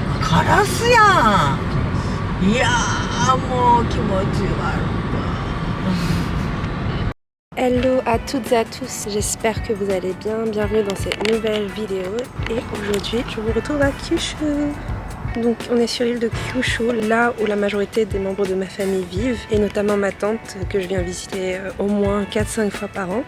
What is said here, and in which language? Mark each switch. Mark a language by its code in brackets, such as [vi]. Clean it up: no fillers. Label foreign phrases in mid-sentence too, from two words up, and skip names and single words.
[ja] カラスやん。いやーもう気持ち悪い。 [fr] Hello à toutes et à tous, j'espère que vous allez bien, bienvenue dans cette nouvelle vidéo et aujourd'hui je vous retrouve à Kyushu. Donc on est sur l'île de Kyushu, là où la majorité des membres de ma famille vivent et notamment ma tante que je viens visiter au moins 4-5 fois par an.